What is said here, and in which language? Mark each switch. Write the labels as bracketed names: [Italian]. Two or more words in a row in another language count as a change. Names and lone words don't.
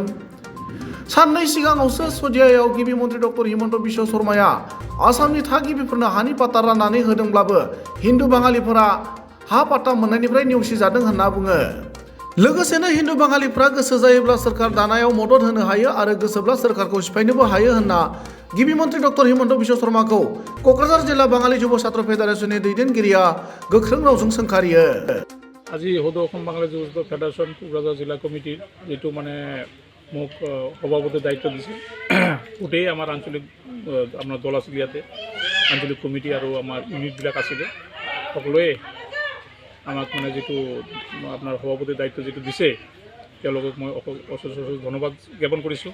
[Bodo] साननै सिगाङावसो सदियायाव गिबि मन्त्रि डक्टर हिमन्त बिश्व शर्माया आसामनि थागिबिफोरनो हानि पाट्टा राननानै होदोंब्लाबो हिन्दु बाङालिफोरा हा पाट्टा मोननायनिफ्राय नेवसिजादों होनना बुङो। लोगोसेनो हिन्दु बाङालिफ्रा गोसो जायोब्ला सोरखार दानायाव मदद होनो हायो आरो गोसोब्ला सोरखारखौ सिफायनोबो हायो होनना गिबि मन्त्रि डक्टर हिमन्त बिश्व शर्माखौ क'क्राझार जिल्ला बाङालि जुब छात्र फेडारेशननि दैदेनगिरिया गोख्रों रावजों सोंखारियो। [Assamese] আজি সদৌ অসম বাঙালী যুৱ ছাত্ৰ ফেডাৰেশ্যন কোকৰাঝাৰ জিলা কমিটিৰ যিটো মোক সভাপতিৰ দায়িত্ব দিছিল, গোটেই আমাৰ আঞ্চলিক আপোনাৰ দল আছিল, ইয়াতে আঞ্চলিক কমিটি আৰু আমাৰ ইউনিটবিলাক আছিলে, সকলোৱে আমাক যিটো আপোনাৰ সভাপতিৰ দায়িত্ব যিটো দিছে তেওঁলোকক মই অশেষ ধন্যবাদ জ্ঞাপন কৰিছোঁ।